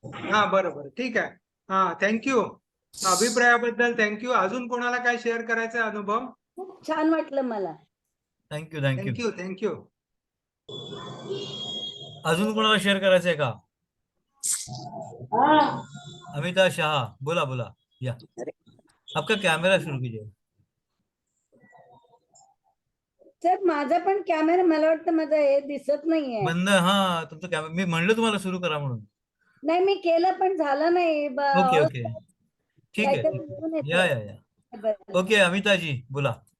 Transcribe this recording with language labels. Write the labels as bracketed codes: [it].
[mr] हा बरोबर ठीक आहे. हा थँक्यू. अभिप्रायाबद्दल थँक्यू. अजून कोणाला काय शेअर करायचा अनुभव? खूप छान वाटलं मला. Thank you thank you. Thank you thank you. अजून कोणाला शेअर करायचंय का? अमिता शाह बोला बोला. [hi] या आपका कैमरा शुरू कीजिए. [mr] सर माझा पण कॅमेरा मला वाटतं माझं हे दिसत नाहीये. बंद. हा तुमचं कॅमेरा मी म्हणलं तुम्हाला सुरू करा म्हणून. नाही मी केलं पण झालं नाही. ओके ओके ठीक आहे. काहीतरी दिसून येतंय. या ओके अमिताजी बोला.